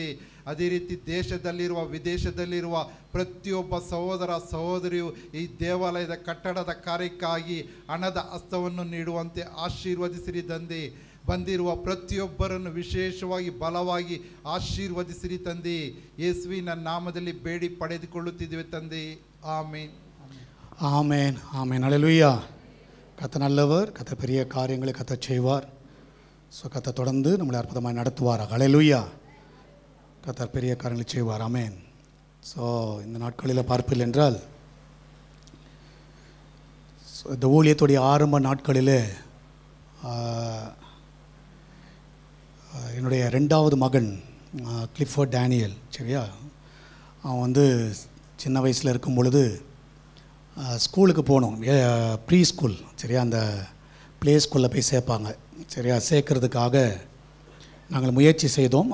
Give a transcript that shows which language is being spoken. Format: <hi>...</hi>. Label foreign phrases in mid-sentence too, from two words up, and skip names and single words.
<kn>ಅದೇ ರೀತಿ ದೇಶದಲ್ಲಿರುವ ವಿದೇಶದಲ್ಲಿರುವ ಪ್ರತಿಯೊಬ್ಬ ಸಹೋದರ ಸಹೋದರಿಯು ಈ ದೇವಾಲಯದ ಕಟ್ಟಡದ ಕಾರ್ಯಕ್ಕಾಗಿ ಹಣದ ಹಸ್ತವನ್ನು ನೀಡುವಂತೆ ಆಶೀರ್ವದಿಸಿರಿ ತಂದೆ. ಬಂದಿರುವ ಪ್ರತಿಯೊಬ್ಬರನ್ನು ವಿಶೇಷವಾಗಿ ಬಲವಾಗಿ ಆಶೀರ್ವದಿಸಿರಿ ತಂದೆ. ಯೇಸುವಿನ ನಾಮದಲ್ಲಿ ಬೇಡಿ ಪಡೆದುಕೊಳ್ಳುತ್ತಿದ್ದೇವೆ ತಂದೆ.</kn> <ta>ஆமென். ஆமென். ஆமென். அல்லேலூயா. கர்த்தர் நல்லவர். கர்த்தர் பெரிய காரியங்களை கர்த்தர் செய்வார். ஸோ கர்த்தர் தொடர்ந்து நம்மளை அற்புதமாக நடத்துவார். அல்லேலூயா. கர்த்தர் பெரிய காரியங்களை செய்வார். ஆமென். ஸோ இந்த நாட்களில் பார்ப்பில் என்றால் இந்த ஊழியத்துடைய ஆரம்ப நாட்களில் என்னுடைய 2வது மகன் கிளிஃபோர்ட் டேனியல், சரியா, அவன் வந்து சின்ன வயசில் இருக்கும் பொழுது ஸ்கூலுக்கு போகணும்,</ta> <en>pre school,</en> <ta>சரியா, அந்த</ta> <en>play schoolil</en> <ta>போய் சேர்ப்பாங்க, சரியா, சேர்க்கறதுக்காக நாங்கள் முயற்சி செய்தோம்.</ta>